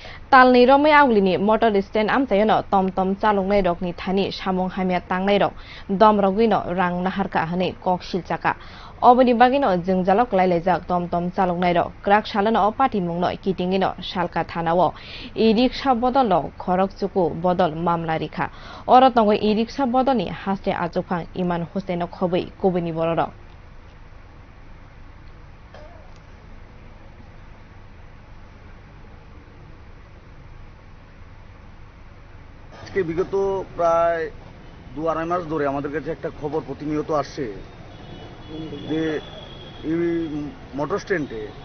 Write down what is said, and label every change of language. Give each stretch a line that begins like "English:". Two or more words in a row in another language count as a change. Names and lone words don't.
Kok Borok: तालनि रमै आगलिनि मटर स्टेन आमचायनो तम चालुंनाय रकनि थानि सामुं हामिया तांनाय रक दमरगुइनो रां नाहारका हनै कक सिलचाका अबनि बागिनो जोंजालक लायलायजाक तम चालुंनाय रक क्राक सालानो पार्टी मुंनो किटिंगिनो सालका थानावो इ रिक्सा बदल खरक चुकु बदल मामला रिखा अरतंगो इ रिक्सा बदलनि हास्ते आजुफां इमान हुसैनो खबै कबनि बररक
Bangla: বিগত প্রায় 2-2.5 মাস ধরে আমাদের কাছে একটা খবর প্রতিনিয়ত আসছে যে এই মোটর স্ট্যান্ডে